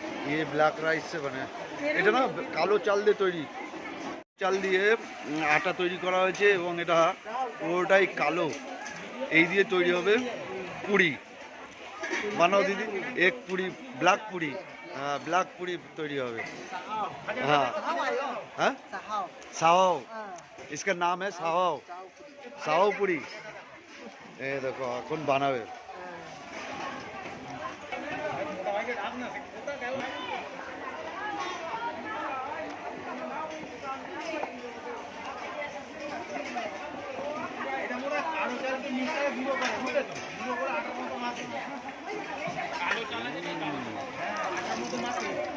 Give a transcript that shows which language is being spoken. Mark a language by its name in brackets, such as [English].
[Hindi] ये black rice से बने [Bangla] এটা না কালো চাল দিয়ে তৈরি, চাল দিয়ে আটা তৈরি করা হয়েছে এবং এটা পুরোটাই কালো, এই দিয়ে তৈরি হবে পুরি। [Hindi] বানাও दीदी एक पूरी ब्लैक पूरी, हाँ ब्लैक पूरी तैयारी होवे हाँ हाँ साओ, इसका नाम है साओ, साओ पूरी। ये देखो [Bangla] এখন বানাবে এটা মোরা কালো চালকে মিশিয়ে গুঁড়ো করে বুঝলে তো, গুঁড়ো করে আটার মতো মাখে, কালো চালে যেটা কালো হ্যাঁ আটার মতো মাখে।